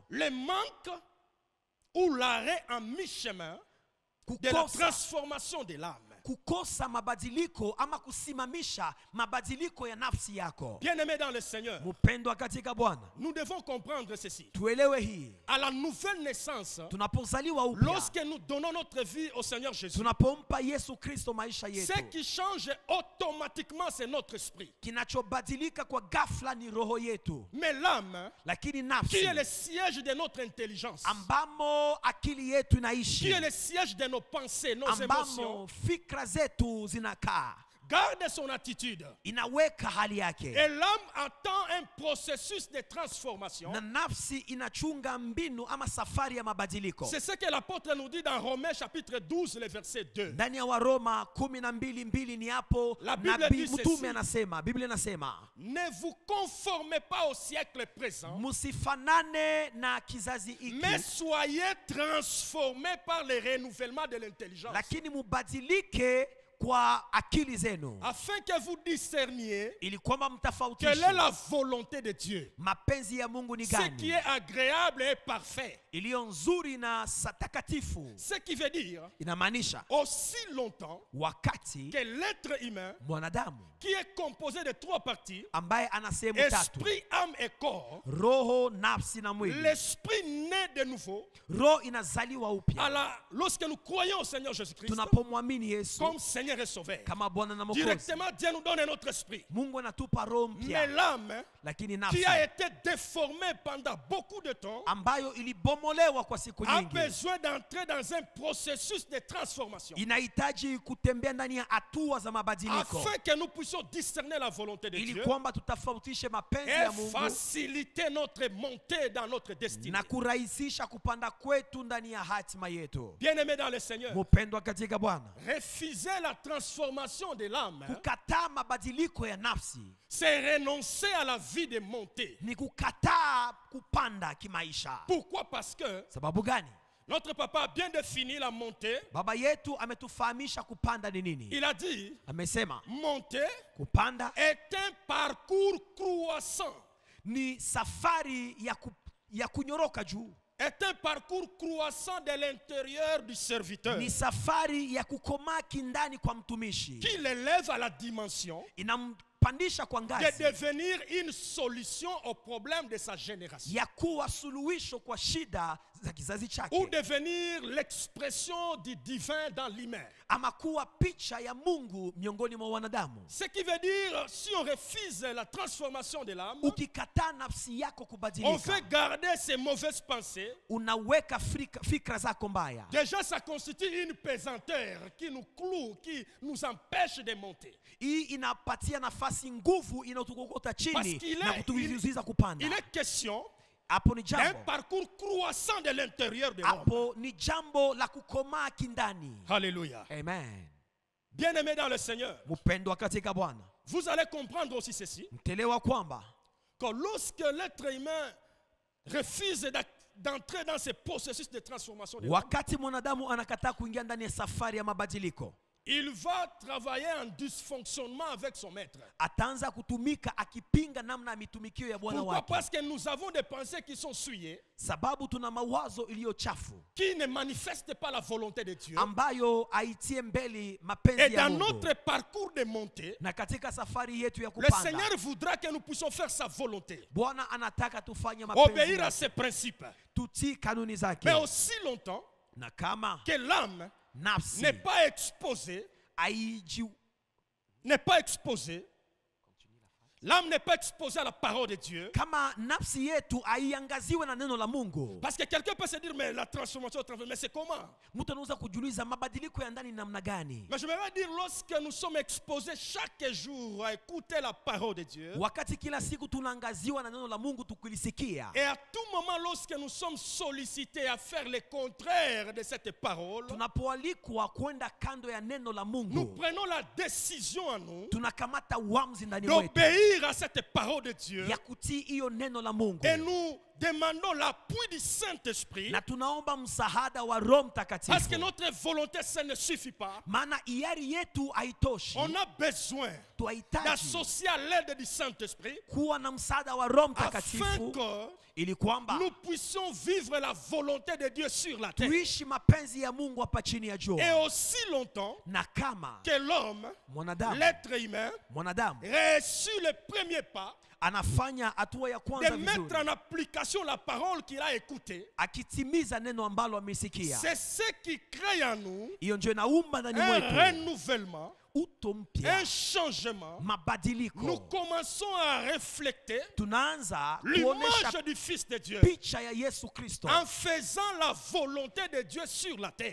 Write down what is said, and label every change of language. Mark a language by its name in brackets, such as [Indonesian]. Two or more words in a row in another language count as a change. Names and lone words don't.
[French] Le manque ou l'arrêt en mi-chemin de la [Swahili] Kukosa, [French] transformation de l'âme. [Swahili] kukosa mabadiliko ama kusimamisha mabadiliko ya nafsi yako. [French] Bien-aimés dans le Seigneur, [Swahili] Mpendwa katika Bwana, [French] nous devons comprendre ceci. [Swahili] tuelewe hii. [French] À la nouvelle naissance, [Swahili] Tunapozaliwa upya, [French] lorsque nous donnons notre vie au Seigneur Jésus, [Swahili] tunapompa Yesu Kristo maisha yetu, [French] ce qui change automatiquement, c'est notre esprit. [Swahili] kinachobadilika kwa ghafla ni roho yetu, [French] Mais l'âme, [Swahili] lakini [French] qui [Swahili] nafsi [French] est le siège de notre intelligence, [Swahili] ambamo akili yetu [French] qui [Swahili] inaishi, [French] est le siège de nos pensées, nos émotions, [Swahili] ambamo fikra zetu zinakaa, [French] garde son attitude. [Swahili] inaweka hali yake, [French] Et l'âme attend un processus de transformation. [Swahili] na nafsi inachunga mbinu ama safari ya mabadiliko. [French] C'est ce que l'apôtre nous dit dans Romains chapitre 12, le verset 2. [Swahili] Ndani ya Waroma 12:2 ni hapo [French] La Bible [Swahili] nabii [French] dit [Swahili] mtume [French] ceci. [Swahili] anasema, Biblia inasema, [French] Ne vous conformez pas au siècle présent, [Swahili] musifanane na kizazi hiki, [French] mais soyez transformés par le renouvellement de l'intelligence, [Swahili] lakini mubadilike kwa akili zenu, [French] afin que vous discerniez [Swahili] ili kwamba [French] quelle est [Swahili] mtofautishe [French] la volonté de Dieu, [Swahili] mapenzi ya Mungu ni [French] ce qui [Swahili] gani, [French] est agréable et parfait. [Swahili] iliyo nzuri na takatifu. [French] Ce qui veut dire, [Swahili] Inamaanisha [French] aussi longtemps [Swahili] wakati [French] que l'être humain, [Swahili] mwanadamu [French] qui est composé de 3 parties, [Swahili] ambaye ana sehemu tatu, [French] esprit, âme et corps, [Swahili] roho, nafsi na mwili. [French] l'esprit naît de nouveau. [Swahili] Roho inazaliwa upya [French] Alors, lorsque nous croyons au Seigneur Jésus-Christ [Swahili] tunapomwamini Yesu [French] comme Seigneur et Sauveur, [Swahili] kama Bwana na Mwokozi. [French] directement Dieu nous donne un autre esprit. [Swahili] Mungu anatupa roho [French] Mais [Swahili] mpya, [French] l'âme, [Swahili] lakini [French] qui [Swahili] nafsi [French] a été déformée pendant beaucoup de temps, [Swahili] ambayo ilibomolewa kwa siku [French] a [Swahili] nyingi [French] besoin d'entrer dans un processus de transformation [Swahili] inahitaji kutembea ndani ya hatua za mabadiliko [French] afin que nous puissions discerner la volonté de [Swahili] ili [French] Dieu [Swahili] kwamba tutafautishe mapenzi [French] et [Swahili] ya Mungu [French] faciliter notre montée dans notre destinée. [Swahili] na kurahisisha kupanda kwetu ndani ya hatima yetu. [French] Bien-aimés dans le Seigneur, [Swahili] Mupendwa katika Bwana, [French] refuser la transformation de l'âme, [Swahili] kukataa mabadiliko ya nafsi [French] c'est renoncer à la vie de montée. [Swahili] ni kukataa kupanda kimaisha. [French] Pourquoi? Parce que [Swahili] Sababu gani? [French] notre papa a bien défini la montée. [Swahili] Baba yetu ametufahamisha kupanda ni nini. [French] Il a dit, [Swahili] Amesema [French] monter [Swahili] kupanda [French] est un parcours croissant. [Swahili] ni safari ya kunyoroka juu, [French] Est un parcours croissant de l'intérieur du serviteur [Swahili] ni safari ya kukomaa kindani kwa mtumishi, [French] qui l'élève à la dimension [Swahili] inampandisha kwa [French] de [Swahili] ngazi [French] devenir une solution au problème de sa génération [Swahili] ya kuwa suluhisho kwa shida za kizazi [French] ou [Swahili] chake, [French] devenir l'expression du divin dans l'humain. [Swahili] ama kuwa picha ya Mungu miongoni mwa wanadamu. [French] Ce qui veut dire, si on refuse la transformation de l'âme, [Swahili] Ukikataa nafsi yako [French] on [Swahili] kubadilika, [French] veut garder ses mauvaises pensées. [Swahili] unaweka fikra zako mbaya, [French] Déjà, ça constitue une pesanteur qui nous cloue, qui nous empêche de monter. [Swahili] hii inapatia nafasi nguvu inayotukokota [French] Parce [Swahili] chini [French] qu'il [Swahili] na [French] est, [Swahili] kutuvizuiza kupanda. [French] il est question [Swahili] Hapo ni [French] d'un [Swahili] jambo, [French] parcours croissant de l'intérieur de l'homme. [Swahili] hapo ni jambo la kukomaa kindani. [French] Alléluia. [Swahili] Amen. [French] Bien-aimés dans le Seigneur, [Swahili] Mpendwa katika Bwana, [French] vous allez comprendre aussi ceci, [Swahili] mtelewa kwamba [French] que lorsque l'être humain refuse d'entrer dans ce processus de transformation de l'homme, [Swahili] wakati mwanadamu anakataa kuingia ndani ya safari ya mabadiliko, [French] il va travailler en dysfonctionnement avec son maître. [Swahili] ataanza kutumika akipinga namna ya mitumikio ya Bwana [French] Pourquoi? [Swahili] wake, [French] Parce que nous avons des pensées qui sont souillées, [Swahili] sababu tuna mawazo iliyo chafu [French] qui ne manifestent pas la volonté de Dieu. [Swahili] ambayo haitie mbele [French] Et [Swahili] mapenzi ya [French] dans [Swahili] Mungu. [French] notre parcours de montée, [Swahili] Na katika safari yetu ya [French] le [Swahili] kupanda, [French] Seigneur voudra que nous puissions faire sa volonté, [Swahili] Bwana anataka tufanye mapenzi [French] obéir à [Swahili] yake, [French] ses principes. [Swahili] tutii kanuni zake, [French] Mais aussi longtemps [Swahili] na kama [French] que l'âme [Swahili] nafsi [French] n'est pas exposée, l'âme n'est pas exposée à la parole de Dieu. [Swahili] kama nafsi yetu haiangaziwe na neno la Mungu. [French] Parce que quelqu'un peut se dire, mais la transformation, mais c'est comment? [Swahili] Mtu anaweza kujiuliza mabadiliko ya ndani namna gani? [French] Mais je vais dire, lorsque nous sommes exposés chaque jour à écouter la parole de Dieu, [Swahili] Wakati kila siku tunaangaziwa na neno la Mungu tukilisikia, [French] et à tout moment, lorsque nous sommes sollicités à faire le contraire de cette parole, [Swahili] tunapoalikwa kwenda kando ya neno la [French] nous [Swahili] Mungu, [French] prenons la décision en nous [Swahili] tunakamata uamuzi ndani mwetu [French] d'obéir à cette parole de Dieu [Swahili] ya kutii hiyo neno la Mungu, [French] et nous demandons l'appui du Saint-Esprit, [Swahili] na tunaomba msaada wa Roho [French] parce que [Swahili] Mtakatifu, [French] notre volonté, ça ne suffit pas. [Swahili] maana hiari yetu haitoshi. [French] On a besoin [Swahili] Tuhitaji [French] d'associer à l'aide du Saint-Esprit [Swahili] kuwa na msaada wa Roho [French] afin [Swahili] Mtakatifu [French] que [Swahili] ili kwamba [French] nous puissions vivre la volonté de Dieu sur la terre. [Swahili] tuishi mapenzi ya Mungu hapa chini ya [French] Et [Swahili] jua, [French] aussi longtemps [Swahili] na kama [French] que l'homme, [Swahili] mwanadamu [French] l'être humain, reçut le premier pas [Swahili] anafanya hatua ya [French] de [Swahili] kwanza [French] mettre [Swahili] vizuri, [French] en application la parole qu'il a écoutée, [Swahili] akitimiza neno ambalo amesikia, [French] c'est ce qui crée en nous [Swahili] hiyo ndio inaumba ndani [French] un [Swahili] mwetu [French] renouvellement, [Swahili] uto mpya, [French] un changement. Nous [Swahili] mabadiliko. [French] commençons à refléter [Swahili] Tunaanza [French] l'image [Swahili] kuonesha [French] du Fils de Dieu [Swahili] picha ya Yesu Kristo, [French] en faisant la volonté de Dieu sur la terre.